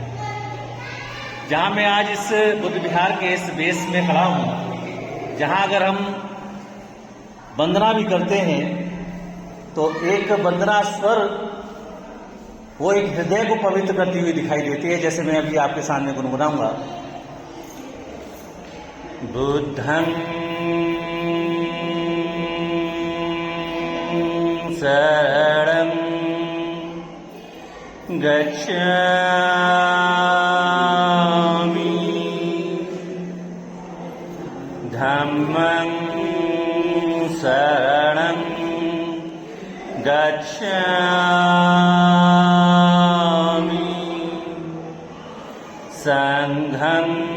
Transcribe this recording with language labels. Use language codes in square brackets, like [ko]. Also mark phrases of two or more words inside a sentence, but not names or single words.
[hi] जहाँ मैं आज इस बुद्ध विहार के इस बेस में खड़ा हूँ, जहाँ अगर हम वंदना भी करते हैं तो एक वंदना स्वर वो एक हृदय को पवित्र करती हुई दिखाई देती है, जैसे मैं अभी आपके सामने गुनगुनाऊंगा। [pi] बुद्धं शरणं गच्छामि, धम्मं शरणं गच्छामि, संघं